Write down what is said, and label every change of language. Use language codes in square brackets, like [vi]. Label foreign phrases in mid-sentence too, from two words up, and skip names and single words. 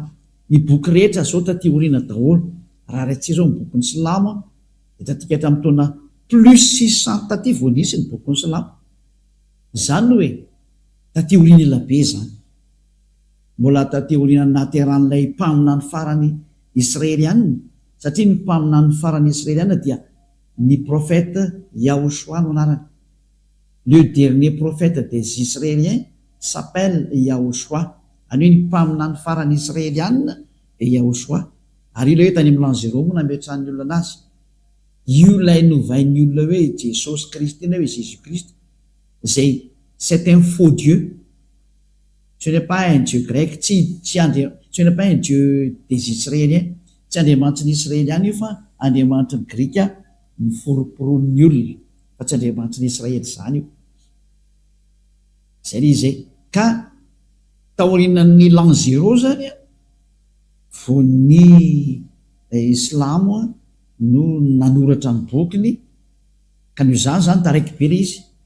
[mg] Ny boky rehetra zao taty oriana daholo raha raitsy zao ny bokin'ny Silamo dia tatika hatramin'ny taona plus 600 taty vao nisy ny bokin'ny Silamo. Zany hoe taty oriana elabe zany mbola taty oriana nateran'ilay mpaminany farany israelianina satria ny mpaminany farany israelianina dia ny prophète Yahoshua no anarany. [fr] Le dernier prophète des Israéliens s'appelle Yahoshua. [mg] Any hoe ny mpaminany farany israelianina dia Yahoshua. Ary io ilay hoe tany amin'ny l'an 0 moa nametrahan'ny olona anazy io lay novain'ny olona hoe Jesosy Kristy na hoe Jésus Christ zay [fr] c'est un faux Dieu. Ce n'est pas un Dieu grec, ce n'est pas un Dieu des Israéliens, [mg] tsy andriamanitry ny Israeliana io fa andriamanitry ny Grika niforoporonin'ny olona fa tsy andriamanitry ny Israely zany io. Zay le izay ka taorinan'ny l'an 0 zany vo ny Islamo no nanoratra ny bokiny ka no zany taraiky be le izy